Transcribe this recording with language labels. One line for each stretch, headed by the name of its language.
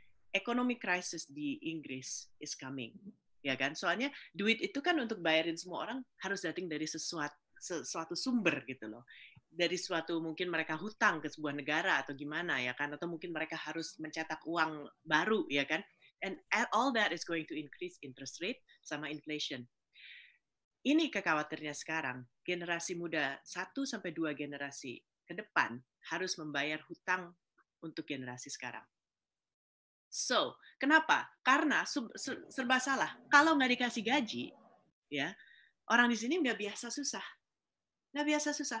English: Economic crisis
Indonesian: di Inggris
English: is coming.
Indonesian: Ya kan? Soalnya duit itu kan untuk bayarin semua orang harus datang dari sesuatu sumber gitu loh. Dari suatu mungkin mereka hutang ke sebuah negara atau gimana ya kan, atau mungkin mereka harus mencetak uang baru ya kan.
English: And all that is going to increase interest rate sama inflation.
Indonesian: Ini kekhawatirannya sekarang, generasi muda 1-2 generasi ke depan harus membayar hutang untuk generasi sekarang. So, kenapa? Karena serba salah. Kalau nggak dikasih gaji, ya orang di sini nggak biasa susah. Nggak biasa susah.